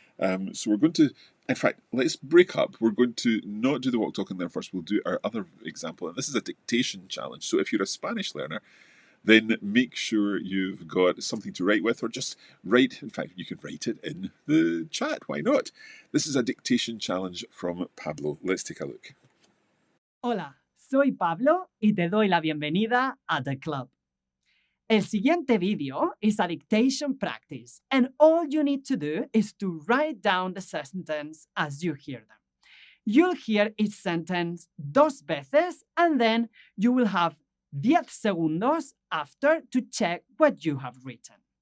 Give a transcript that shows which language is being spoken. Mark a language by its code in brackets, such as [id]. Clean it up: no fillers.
[en] So we're going to, in fact, let's break up. We're going to not do the Walk, Talk and Learn first. We'll do our other example. And this is a dictation challenge. So if you're a Spanish learner, then make sure you've got something to write with, or just write. In fact, you can write it in the chat. Why not? This is a dictation challenge from Pablo. Let's take a look. [es] Hola, soy Pablo y te doy la bienvenida a The Club. El siguiente video [en] is a dictation practice, and all you need to do is to write down the sentence as you hear them. You'll hear each sentence 2 veces, and then you will have 10 segundos after to check what you have written.